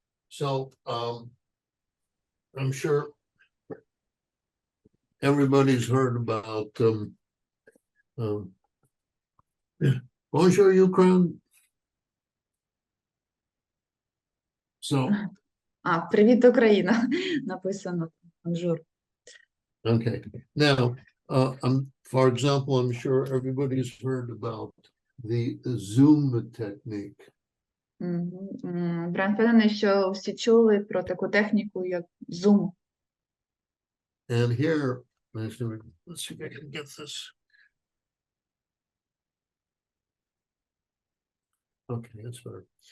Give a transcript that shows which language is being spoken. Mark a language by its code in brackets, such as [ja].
[en] So I'm sure everybody's heard about Bonjour, Ukraine. So, [uk] Привіт, Україна, написано. [fr] Bonjour. [en] okay. Now, for example, I'm sure everybody's heard about the Zoom technique. [uk] Брайан впевнений, що всі чули про таку техніку, як Zoom. [en] And here, let's see if I can get this. Okay, that's better.